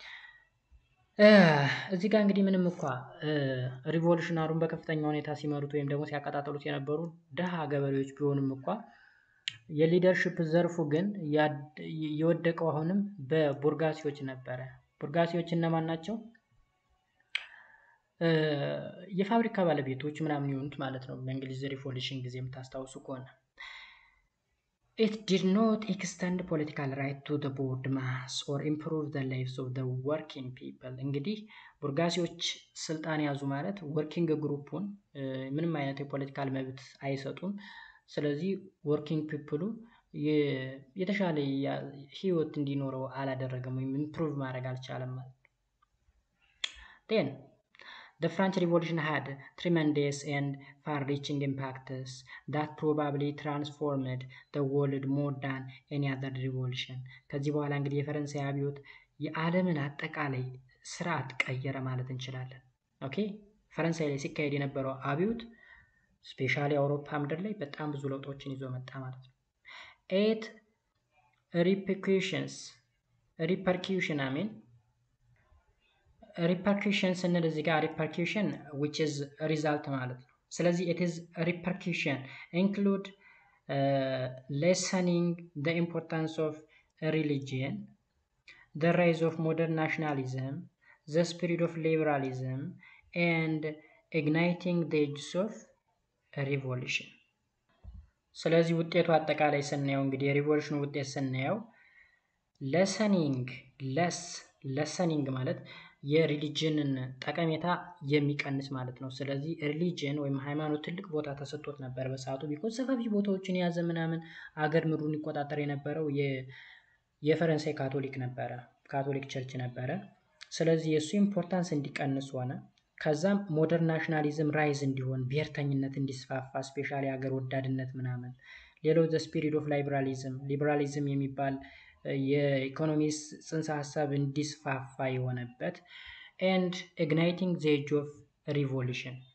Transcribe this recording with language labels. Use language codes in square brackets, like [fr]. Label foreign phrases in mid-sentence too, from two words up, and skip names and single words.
[am] እዚህ ጋር እንግዲህ ምንም እንኳ ሪቮሉሽናሩን በከፍተኛ ሁኔታ ሲመሩት ወይም ደግሞ ሲያቀጣጥሉት የነበሩ ደሃ ገበሬዎች ቢሆንም እንኳ የሊደርሺፕ ዘርፉ ግን የወደቀው አሁንም በቡርጋሲዎች ነበረ። ቡርጋሲዎች እነማን ናቸው? የፋብሪካ ባለቤቶች ምናምን የሆኑት ማለት ነው። በእንግሊዝ ሪቮሉሽን ጊዜ የምታስታውሱ ከሆነ [en] It did not extend political right to the board mass or improve the lives of the working people. [am] እንግዲህ ቡርጋሲዎች ስልጣን ያዙ ማለት [en] working groupን [am] ምንም አይነት የፖለቲካል መብት አይሰጡም። ስለዚህ [en] working peopleኡ [am] የተሻለ ህይወት እንዲኖረው አላደረገም ወይም ኢምፕሩቭ ማድረግ አልቻለም ማለት ነው። [en] then the French Revolution had tremendous and far-reaching impacts that probably transformed the world more than any other revolution. [am] ከዚህ በኋላ እንግዲህ የፈረንሳይ አብዮት የዓለምን አጠቃላይ ስርዓት ቀየረ ማለት እንችላለን። ኦኬ ፈረንሳይ ላይ ሲካሄድ የነበረው አብዮት ስፔሻሊ አውሮፓ ምድር ላይ በጣም ብዙ ለውጦችን ይዞ መጣ ማለት ነው። 8 [en] repercussion [am] ስንል እዚህ ጋር [en] repercussion which is result [am] ማለት ነው። ስለዚህ [en] it is repercussion include lessening the importance of religion, the rise of modern nationalism, the spirit of liberalism, and igniting the ages of revolution. [am] ስለዚህ ውጤቱ አጠቃላይ ስናየው እንግዲህ የሪቮሉሽኑ ውጤት ስናየው ለሰኒንግ ማለት የሪሊጅንን ጠቀሜታ የሚቀንስ ማለት ነው። ስለዚህ ሪሊጅን ወይም ሃይማኖት ትልቅ ቦታ ተሰጥቶት ነበር በሰዓቱ ቢኮዝ ሰፋፊ ቦታዎችን የያዘ ምናምን አገር ምድሩን ይቆጣጠር የነበረው የፈረንሳይ ካቶሊክ ቸርች ነበረ። ስለዚህ የእሱ ኢምፖርታንስ እንዲቀንስ ሆነ። ከዛም [en] modern nationalism rise [am] እንዲሆን ብሔርተኝነት እንዲስፋፋ ስፔሻሊ ሀገር ወዳድነት ምናምን። ሌላው [en] the spirit of liberalism [am] የሚባል የኢኮኖሚ ጽንሰ ሀሳብ እንዲስፋፋ የሆነበት [en] and igniting the age of revolution